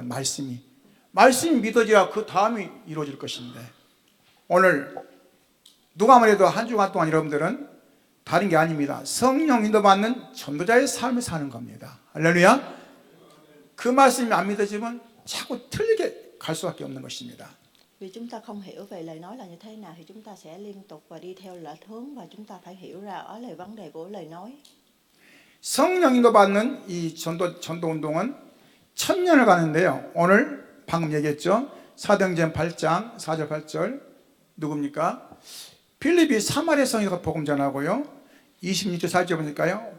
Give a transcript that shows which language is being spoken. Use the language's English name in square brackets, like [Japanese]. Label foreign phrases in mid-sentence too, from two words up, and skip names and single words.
[Korean] 말씀이 믿어져야 그 다음이 이루어질 것인데 오늘 누가 뭐래도 한 주간 동안 여러분들은 다른 게 아닙니다. 성령 인도받는 전도자의 삶을 사는 겁니다. 할렐루야. 그 말씀이 안 믿어지면 자꾸 틀리게 갈 수밖에 없는 것입니다. [Vietnamese] Vì chúng ta không hiểu về lời nói là như thế nào thì chúng ta sẽ liên tục và đi theo lệch hướng, và chúng ta phải hiểu ra đó là vấn đề của lời nói. [Korean] 성령 인도받는 이 전도 운동은 천년을 가는데요. 오늘 방금 얘기했죠. 사도행전 8장 4절 8절 누굽니까? 필립이 사마리아 성에서 복음 전하고요. 26절 4절 보니까요.